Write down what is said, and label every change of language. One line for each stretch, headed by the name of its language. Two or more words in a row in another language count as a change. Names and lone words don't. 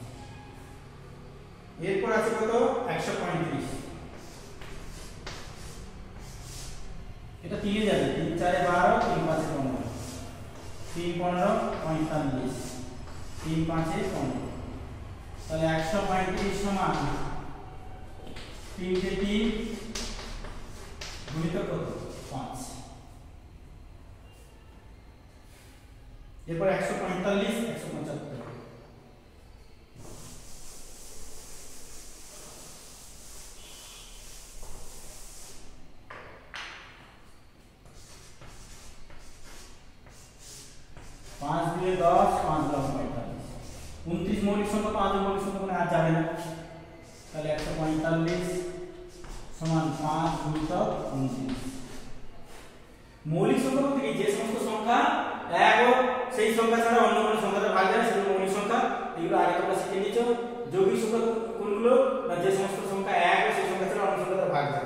Bangla: এরপর আছে কত 135, এটা 3 এ যাবে, 3 4 12, 3 5 15, 3 15 45, 3 5 15, তাহলে 135 সমান 3 কে 3 গুণিত কত 5। এরপর 145 175, পাঁচ দিয়ে 10, 5 10 45, 29 মৌলিক সংখ্যা, 5 মৌলিক সংখ্যা মানে আর যাবে না, তাহলে 145 সমান 5 গুণিত 29। মৌলিক সংখ্যা বলতে কি যে সমস্ত সংখ্যা এক ও সেই সংখ্যা ছাড়া অন্য কোনো সংখ্যাতে ভাগ যায় সেগুলো মৌলিক সংখ্যা। এগুলো আগে তোমরা শিখে নিয়েছো। যৌগিক সংখ্যা কোনগুলো না যে সমস্ত সংখ্যা এক ও সেই সংখ্যা ছাড়া অন্য সংখ্যাতে ভাগ যায়।